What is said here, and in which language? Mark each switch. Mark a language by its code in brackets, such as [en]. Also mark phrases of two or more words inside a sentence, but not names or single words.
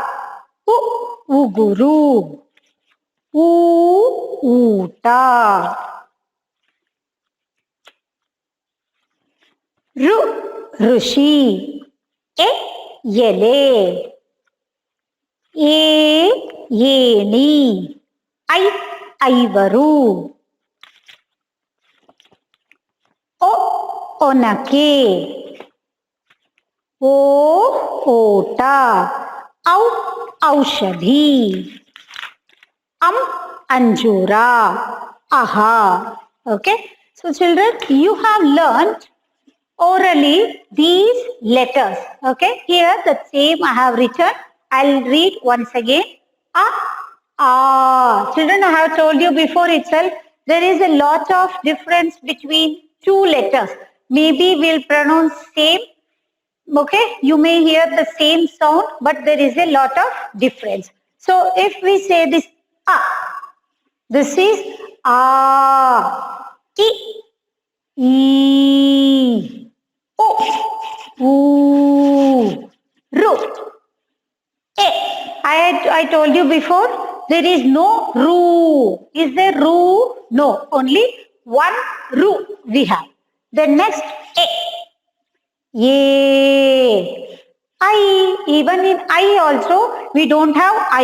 [kn] ಉಗುರು ಊಟ ಋಷಿ ಎಲೆ ಏಣಿ ಐವರು ಒನಕೆ ಓಟ ಔಷಧಿ ಅಂಜೂರ aha. [en] Okay, so children, you have learned orally these letters. Okay, here the same I have written. I'll read once again. Children, I have told you before itself, there is a lot of difference between two letters. Maybe we'll pronounce same. Okay, you may hear the same sound, but there is a lot of difference. So if we say this this is e o u ru e. I told you before, there is no ru. Is there ru? No, only one ru we have. The next e. Yay. I, even in I also, we don't have I.